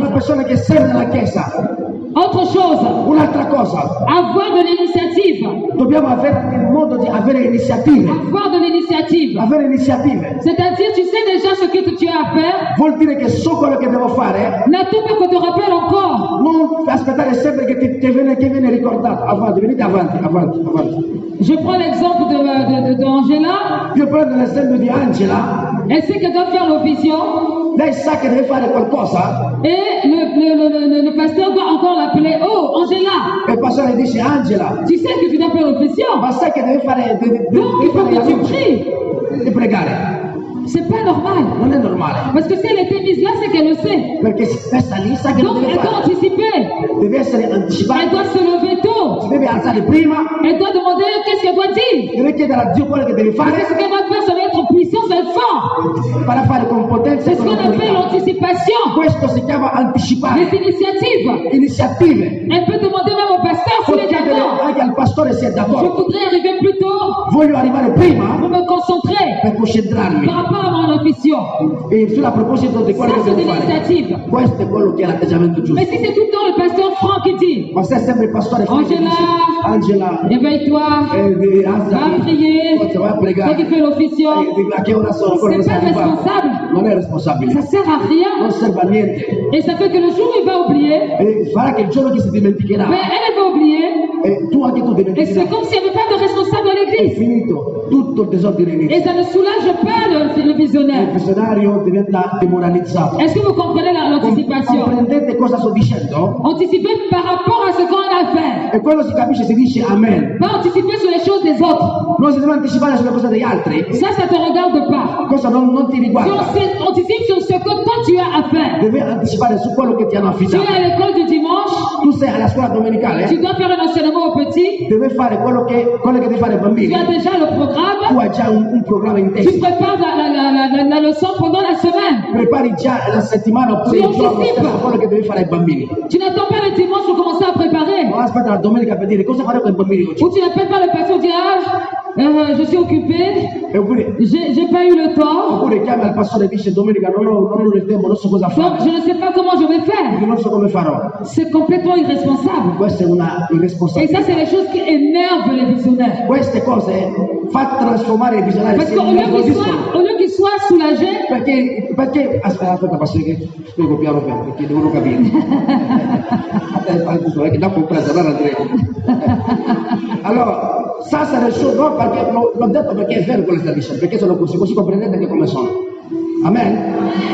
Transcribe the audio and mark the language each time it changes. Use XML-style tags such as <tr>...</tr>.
<it>Una persona che serve nella Chiesa.</it> <fr>Autre chose,</fr> <it>Un'altra cosa,</it> <fr>avoir de l'initiative.</fr> <it>dobbiamo avere il modo di avere iniziative.</it> <fr>Avoir de l'initiative.</fr> <it>Avere iniziative</it> <fr>C'est-à-dire, tu sais déjà ce que tu as à faire,</fr> <it>vuol dire che so quello che devo fare,</it> <fr>n'attends pas qu'on te rappelle encore.</fr> <it>non aspettare sempre che viene ricordato. Avanti, venite avanti.</it> <fr>Je prends l'exemple de Angela.</fr> <it>Io prendo l'esempio di Angela,</it> <fr>Elle sait qu'elle doit faire l'officiant</fr> <it>lei sa che deve fare qualcosa</it> <fr>et le pasteur doit encore l'appeler. Oh, Angela,</fr> <it>e il pastore dice Angela,</it> <fr>tu sais que tu dois faire l'officiant.</fr> <it>ma sai che deve fare,</it> <fr>Donc, il faut</fr> <it>fare la</it> <fr>que tu</fr> <it>luce,</it> <fr>pries.</fr> <it>di pregare.</it> <fr>C'est pas normal.</fr> <it>Non è normale,</it> <fr>Parce que si elle était mise là, c'est qu'elle le sait.</fr> <it>perché si messa lì sa che lo</it> <fr>Donc,</fr> <it>deve</it> <fr>elle doit</fr> <it>fare,</it> <fr>anticiper.</fr> <it>deve essere</it> <fr>Elle</fr> <it>anticipato,</it> <fr>doit se lever tôt.</fr> <it>si deve alzare prima,</it> <fr>Elle doit demander qu'est-ce qu'elle doit dire.</fr> <it>deve chiedere a Dio quello che deve fare</it> <fr>Qu'est-ce qu'elle va faire, ça va être puissant, ça va être fort.</fr> <it>per fare con potenza</it> <fr>C'est</fr> <it>e</it> <fr>ce</fr> <it>con</it> <fr>qu'on appelle</fr> <it>autorità.</it> <fr>l'anticipation.</fr> <it>Questo si chiama</it> <fr>Les</fr> <it>anticipare,</it> <fr>initiatives.</fr> <it>iniziative.</it> <fr>Elle peut demander même au pasteur</fr> <it>Può</it> <fr>s'il est</fr> <it>chiedere</it> <fr>d'accord.</fr> <it>anche al pastore se è</it> <fr>Je</fr> <it>d'accordo.</it> <fr>voudrais arriver plus tôt</fr> <it>Voglio arrivare prima</it> <fr>pour me concentrer</fr> <it>per concentrarmi.</it> <fr>par rapport à mon ambition.</fr> <it>E sulla proposito di quello</it> <fr>Ça,</fr> <it>che</it> <fr>c'est</fr> <it>devo</it> <fr>des</fr> <it>fare.</it> <fr>initiatives.</fr> <it>Questo è quello che è l'atteggiamento</it> <fr>Mais</fr> <it>giusto.</it> <fr>si c'est tout le temps le pasteur Franck qui dit,</fr> <it>Ma se è sempre il pastore Frank che</it> <fr>Angela,</fr> <it>dice, Angela,</it> <fr>réveille-toi,</fr> <it>devi</it> <fr>va</fr> <it>alzati,</it> <fr>prier,</fr> <it>forza vai a</it> <fr>toi qui</fr> <it>pregare.</it> <fr>fais l'officio.</fr> <it>A che ora sono? Ancora non</it> <fr>C'est pas</fr> <it>sei arrivato.</it> <fr>responsable.</fr> <it>Non è responsabile,</it> <fr>Ça sert à rien.</fr> <it>non serve a niente.</it> <fr>Et ça fait que le jour où il va oublier,</fr> <it>E farà che il giorno che si dimenticherà,</it> <fr>ben, elle va oublier.</fr> <it>e tu anche tu</it> <fr>Et c'est</fr> <it>dimenticherai.</it> <fr>comme s'il n'y avait pas de responsable à</fr> <it>È</it> <fr>l'église.</fr> <it>finito tutto il disordine</it> <fr>Et</fr> <it>inizio.</it> <fr>ça ne soulage pas le</fr> <it>Il</it> <fr>visionnaire.</fr> <it>visionario diventa demoralizzato.</it> <fr>Est-ce que vous comprenez l'anticipation?</fr> <it>Comprendete cosa sto dicendo?</it> <fr>Anticiper par rapport à ce qu'on a à faire.</fr> <it>E quello si capisce, si dice amen.</it> <fr>Pas anticiper sur les choses des autres.</fr> <it>Non si deve anticipare sulle cose degli altri.</it> <fr>Ça te regarde pas.</fr> <it>Cosa non ti</it> <fr>Si</fr> <it>riguarda.</it> <fr>on anticipe sur ce que toi tu as à faire.</fr> <it>Deve anticipare su quello che ti hanno</it> <fr>Tu es</fr> <it>affidato.</it> <fr>à l'école du dimanche,</fr> <it>Tu sei alla scuola domenicale,</it> <fr>tu dois faire un enseignement aux petits.</fr> <it>deve fare quello che devi fare ai</it> <fr>Tu</fr> <it>bambini.</it> <fr>as déjà le</fr> <it>Tu</it> <fr>programme.</fr> <it>hai già un programma in</it> <fr>Tu</fr> <it>testa.</it> <fr>prépares la leçon pendant la semaine.</fr> <it>Prepari già la settimana oppure Sì, il giorno anticipa. stesso quello che devi fare ai bambini.</it> <fr>Tu n'attends pas le dimanche pour commencer à préparer.</fr> <it>Non aspetta la domenica per dire cosa farò con i bambini oggi.</it> <fr>Ou tu n'appelles pas le pasteur, tu dis je suis occupé,</fr> <it>Oppure,</it> <fr>j'ai pas eu le temps,</fr> <it>oppure chiama il pastore e dice domenica non ho il tempo, non so cosa</it> <fr>donc</fr> <it>fare,</it> <fr>je ne sais pas comment je vais faire.</fr> <it>non so come farò.</it> <fr>C'est complètement irresponsable.</fr> <it>Questa è una</it> <fr>Et</fr> <it>irresponsabilità.</it> <fr>ça, c'est les choses qui énervent les visionnaires.</fr> <it>Queste cose fa trasformare i visionari,</it> <fr>Parce</fr> <it>si</it> <fr>qu'au lieu qu'ils</fr> <it>innervosiscono.</it> <fr>soient soulagés,</fr> <it>Perché aspetta pastore che spiego piano piano perché devono capire. Che dopo presa, allora andremo. Allora,</it> <fr>ça c'est le choses,</fr> <it>no, perché l'ho detto perché è vero quello che sta dicendo, perché sono così comprendete anche come sono. Amen?</it>